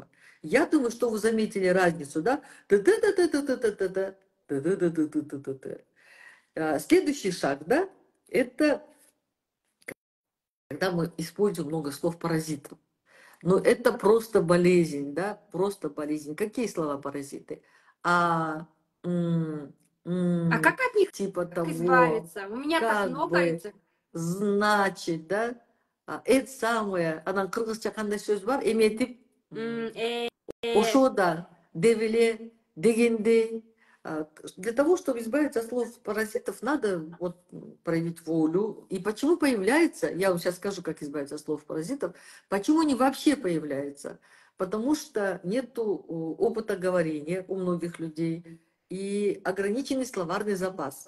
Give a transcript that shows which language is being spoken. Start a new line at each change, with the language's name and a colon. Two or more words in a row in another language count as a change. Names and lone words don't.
Russian: Я думаю, что вы заметили разницу, да? Следующий шаг, да, это когда мы используем много слов-паразитов. Но это просто болезнь, да, просто болезнь. Какие слова паразиты? А Как от них типа того, избавиться? У меня так как много бы, этих. значит, да, это самое,
Kyrgyz: анан кыргызча кандай сөз бар, эметип, ошода, девеле, дегенде.
Russian: Для того, чтобы избавиться от слов паразитов, надо вот проявить волю. И почему появляется, я вам сейчас скажу, как избавиться от слов паразитов, почему они вообще появляются? Потому что нет опыта говорения у многих людей и ограниченный словарный запас.